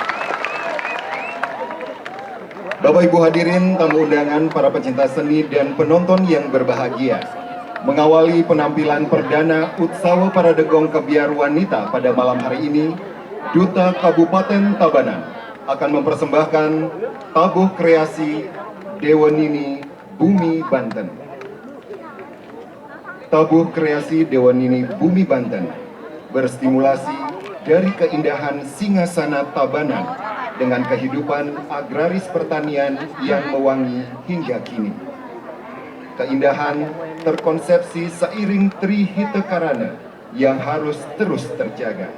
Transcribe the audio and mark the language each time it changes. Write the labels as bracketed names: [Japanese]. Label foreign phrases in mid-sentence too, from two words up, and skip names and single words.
[Indonesian] Bapak Ibu hadirin, tamu undangan, para pecinta seni dan penonton yang berbahagia. Mengawali penampilan perdana Utsawa Parade Gong Kebiar Wanita pada malam hari ini, Duta Kabupaten Tabanan akan mempersembahkan tabuh kreasi Dewa Nini Bumi Banten. Tabuh kreasi Dewa Nini Bumi Banten berstimulasi dari keindahan Singasana Tabanan dengan kehidupan agraris pertanian yang mewangi hingga kini. Keindahan terkonsepsi seiring Trihita Karana yang harus terus terjaga.